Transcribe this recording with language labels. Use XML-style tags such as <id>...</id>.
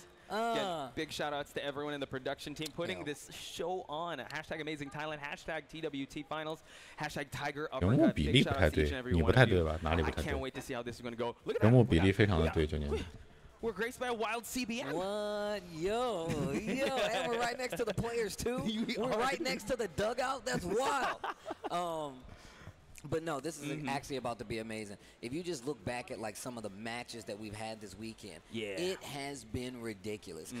<en>Again, big shout outs to everyone in the production team putting this show on. Hashtag Amazing Thailand, hashtag TWT Finals, hashtag Tiger Uppercut.</en> <zh>人物比例不太对，你不太对吧？哪里不太对？人物比例非常的对，就您。</zh> <en>We're graced by a wild CBN. What? Yo, and we're right next to the players too. We're right next to the dugout. That's wild. But no, this is actually about to be amazing. If you just look back at like some of the matches that we've had this weekend, it has been ridiculous.</en>